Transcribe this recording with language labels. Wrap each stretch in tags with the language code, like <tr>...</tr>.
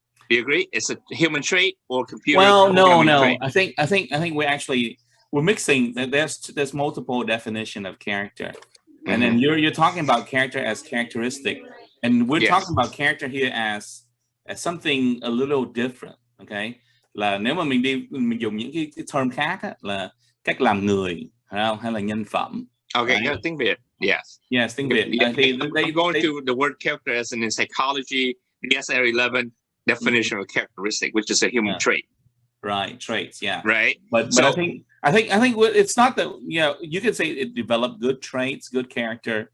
<en>Do you agree? It's a human trait or computer? Well, no. Trait? I think we're mixing. There's multiple definition of character, and then you're talking about character as characteristic, and we're talking about character here as something a little different.</en> <vi>Okay, là nếu mà mình dùng những cái term khác á, là cách làm người, hay là nhân phẩm.</vi> <en>Okay, right?</en> <vi>Tiếng Việt.</vi> <en>Yes,</en> <vi>tiếng Việt.</vi> <en>I'm going to the word character as in psychology, the SR11 definition of characteristic, which is a human trait. Right, traits. Yeah. Right. But I think it's not that you can say it developed good traits, good character.</en>